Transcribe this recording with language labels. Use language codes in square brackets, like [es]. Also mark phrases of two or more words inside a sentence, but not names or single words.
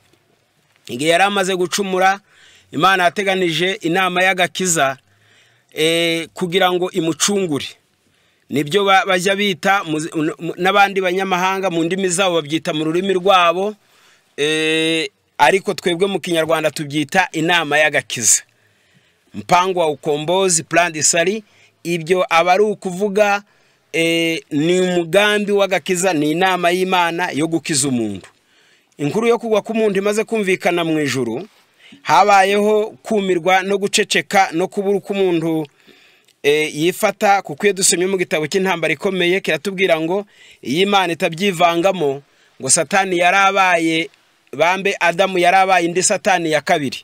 [rw] Igihe yari amaze gucumura, Imana yateganije inama y'agakiza kugira ngo imucungure. Nibyo bajya bita n'abandi banyamahanga mu ndimi zabo babyita mu rurimi rwabo, ariko twebwe mu Kinyarwanda tubyita inama y'agakiza, [sw] mpango wa ukombozi, [fr] plan de salut. [rw] Ibyo aba ari ukuvuga ni umugambi w'agakiza, ni inama y'Imana yo gukiza umuntu. Inkuru yo kugwa k'umuntu imaze kumvikana mu ijuru, habayeho kumirwa no guceceka no kubura k'umuntu yifata, kuko iyo dusomye mu gitabo cy'intambara ikomeye kiratubwira ngo iyi Imana itabyivangamo, ngo Satani yarabaye bambe Adamu yarabaye indi Satani ya kabiri.